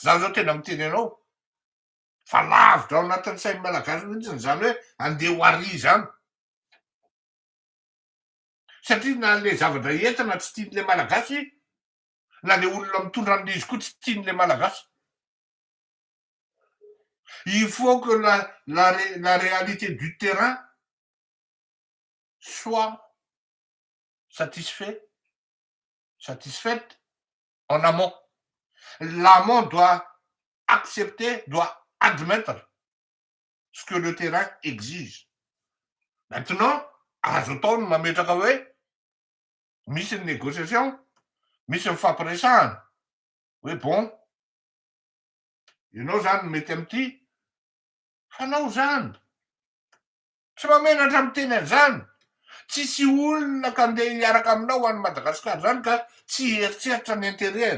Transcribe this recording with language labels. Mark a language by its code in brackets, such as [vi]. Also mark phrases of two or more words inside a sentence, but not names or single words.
[mg] Zaho zao tena miteny anao fa lavitra ao anatin'ny sain'ny malagasy mihitsy zany hoe andeha ho ary zany. Satria na le zavatra entina tsy tian'le malagasy, na le olona mitondra an'izy koa tsy tian'le malagasy. [fr] Il faut que la réalité du terrain soit satisfaite en amont. L'amont doit accepter, doit admettre ce que le terrain exige. Maintenant, [mg] azo atao ny mametraka hoe misy ny négociation, misy mifampiresahana hoe bon, ianao zany mety am'ty, fanao zany. Tsy mamenatra miteny an'izany. Tsisy olona ka andeha hiaraka aminao any Madagasikara zany ka tsy eritreritra ny intérêt.